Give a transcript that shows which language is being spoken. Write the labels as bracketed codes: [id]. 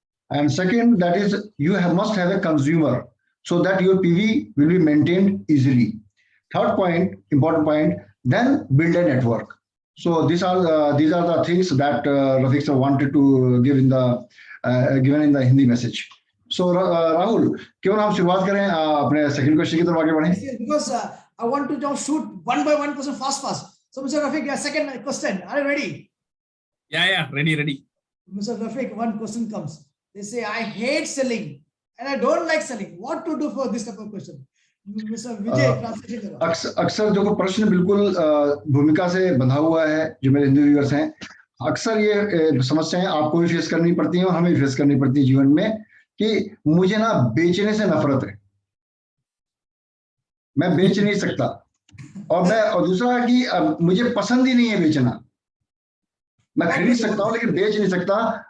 [en] And second, that is, you must have a consumer so that your PV will be maintained easily. Third point, important point, then build a network. So these are the things that Rafiq sir wanted to give in the given in the Hindi message. [hi] So Rahul, क्यों ना हम शुरुआत करें अपने [en] second question [hi] की तरफ आगे बढ़ें? [en] Because I want to now shoot one by one question fast. So Mr. Rafiq, your second question, are you ready? Yeah, ready. Mr. Rafiq, one question comes. They say, I hate selling and I don't like selling. What to do for this type of question? Mr. Vijay, translation. [hi] अक्सर जो प्रश्न बिल्कुल भूमिका से बंधा हुआ है, जो मेरे हिंदी व्यूअर्स हैं, अक्सर ये समस्याएं आपको भी फेस करनी पड़ती हैं और हमें भी फेस करनी पड़ती है जीवन में कि मुझे ना बेचने से नफरत है, मैं बेच नहीं सकता, और दूसरा कि मुझे पसंद ही नहीं है बेचना, मैं खरीद सकता हूं लेकिन बेच नहीं सकता।